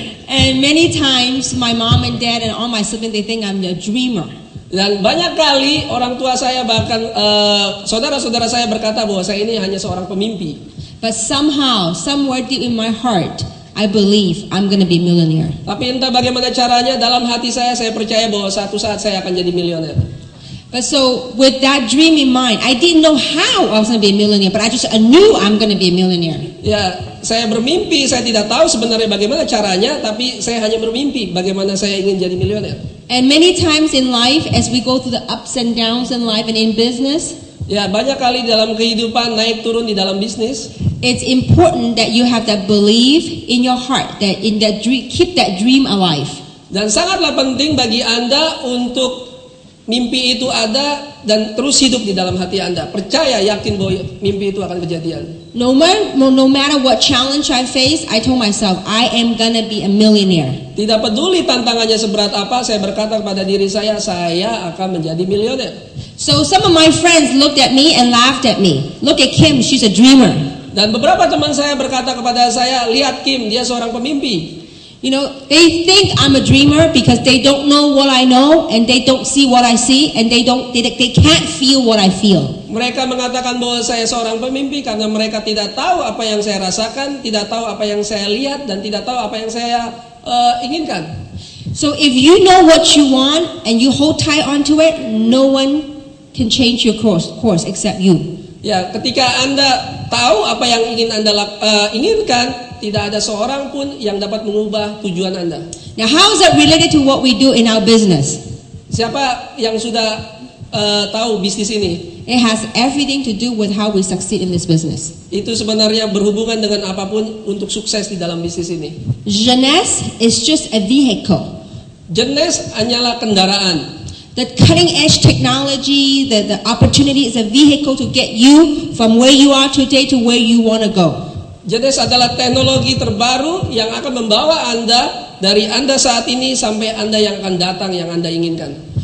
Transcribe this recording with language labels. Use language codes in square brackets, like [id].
[en] And many times my mom and dad and all my siblings, they think I'm a dreamer. [id] Dan banyak kali orang tua saya bahkan saudara-saudara saya berkata bahwa saya ini hanya seorang pemimpi. [en] But somehow, somewhere deep in my heart, I believe I'm going to be a millionaire. [id] Tapi entah bagaimana caranya, dalam hati saya percaya bahwa suatu saat saya akan jadi milioner. [en] But so, with that dream in mind, I didn't know how I was going to be a millionaire, but I knew I'm going to be a millionaire. [id] Ya, saya bermimpi, saya tidak tahu sebenarnya bagaimana caranya, tapi saya hanya bermimpi bagaimana saya ingin jadi milioner. [en] And many times in life, as we go through the ups and downs in life and in business, [id] ya, banyak kali dalam kehidupan naik turun di dalam bisnis. [en] It's important that you have that belief in your heart, that in that dream, keep that dream alive. [id] Dan sangatlah penting bagi Anda untuk mimpi itu ada dan terus hidup di dalam hati Anda. Percaya, yakin bahwa mimpi itu akan kejadian. [en] No matter what challenge I face, I told myself, I am gonna be a millionaire. [id] Tidak peduli tantangannya seberat apa, saya berkata kepada diri saya akan menjadi milioner. [en] So some of my friends looked at me and laughed at me. Look at Kim, she's a dreamer. [id] Dan beberapa teman saya berkata kepada saya, lihat Kim, dia seorang pemimpi. [en] You know, they think I'm a dreamer because they don't know what I know and they don't see what I see and they can't feel what I feel. [id] Mereka mengatakan bahwa saya seorang pemimpi karena mereka tidak tahu apa yang saya rasakan, tidak tahu apa yang saya lihat, dan tidak tahu apa yang saya inginkan. [en] So if you know what you want and you hold tight onto it, no one can change your course except you. [id] Ya, ketika Anda tahu apa yang ingin Anda inginkan, tidak ada seorang pun yang dapat mengubah tujuan Anda. [en] Now, how is that related to what we do in our business? [id] Siapa yang sudah tahu bisnis ini? [en] It has everything to do with how we succeed in this business. [id] Itu sebenarnya berhubungan dengan apapun untuk sukses di dalam bisnis ini. [en] Jeunesse is just a vehicle. [id] Jeunesse hanyalah kendaraan. [en] The cutting edge technology, the opportunity is a vehicle to get you from where you are today to where you want to go. [id] Jeunesse adalah teknologi terbaru yang akan membawa Anda dari Anda saat ini sampai Anda yang akan datang yang Anda inginkan.